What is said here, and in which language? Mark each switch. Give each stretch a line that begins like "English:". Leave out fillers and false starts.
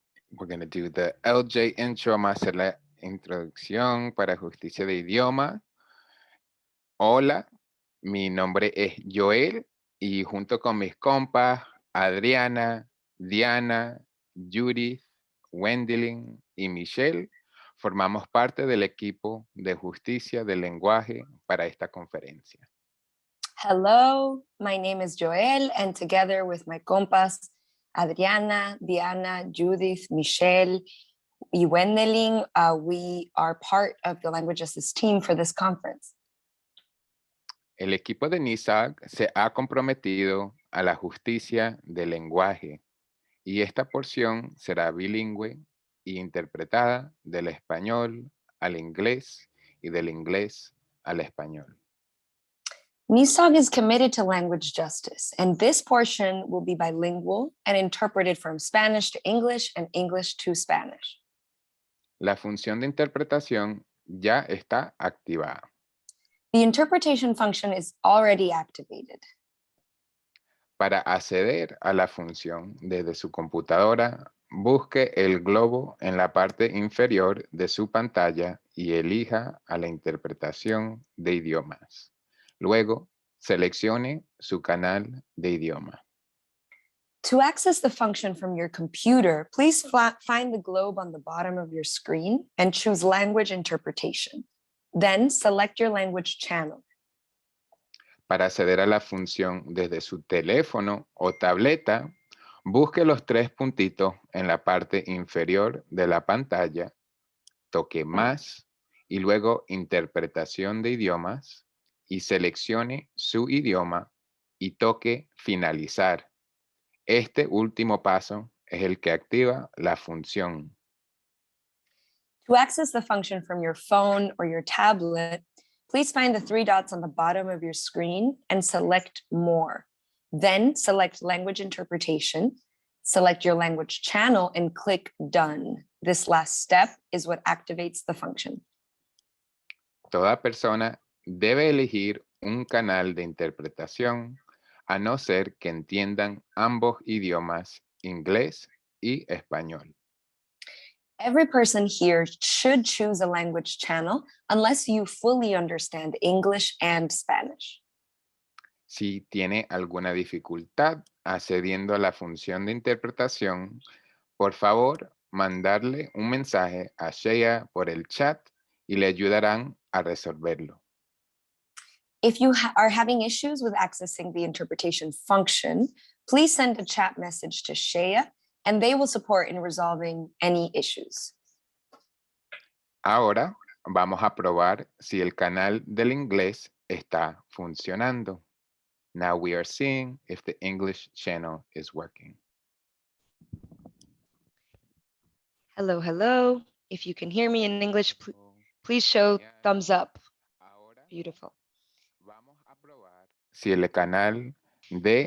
English: We're going to do the LJ intro.
Spanish: Vamos a hacer la introducción para justicia de idioma. Hola, mi nombre es Joel y junto con mis compas Adriana, Diana, Judith, Wendelin y Michelle, formamos parte del equipo de justicia del lenguaje para esta conferencia.
English: Hello, my name is Joel, and together with my compas, Adriana, Diana, Judith, Michelle, y Wendelin, we are part of the Language Justice team for this conference.
Spanish: El equipo de NISAC se ha comprometido a la justicia del lenguaje y esta porción será bilingüe e interpretada del español al inglés y del inglés al español.
English: NISAG is committed to language justice, and this portion will be bilingual and interpreted from Spanish to English and English to Spanish.
Spanish: La función de interpretación ya está activada.
English: The interpretation function is already activated.
Spanish: Para acceder a la función desde su computadora, busque el globo en la parte inferior de su pantalla y elija a la interpretación de idiomas. Luego, seleccione su canal de idioma.
English: To access the function from your computer, please find the globe on the bottom of your screen and choose language interpretation. Then select your language channel.
Spanish: Para acceder a la función desde su teléfono o tableta, busque los tres puntitos en la parte inferior de la pantalla, toque más y luego interpretación de idiomas y seleccione su idioma y toque finalizar. Este último paso es el que activa la función.
English: To access the function from your phone or your tablet, please find the three dots on the bottom of your screen and select More. Then select Language Interpretation, select your language channel and click Done. This last step is what activates the function.
Spanish: Toda persona debe elegir un canal de interpretación a no ser que entiendan ambos idiomas, inglés y español.
English: Every person here should choose a language channel unless you fully understand English and Spanish.
Spanish: Si tiene alguna dificultad accediendo a la función de interpretación, por favor, mandarle un mensaje a Shea por el chat y le ayudarán a resolverlo.
English: If you are having issues with accessing the interpretation function, please send a chat message to Shea and they will support in resolving any issues.
Spanish: Ahora vamos a probar si el canal del inglés está funcionando.
English: Now we are seeing if the English channel is working. Hello, hello. If you can hear me in English, please show thumbs up. Beautiful.
Spanish: Vamos a probar si el canal de...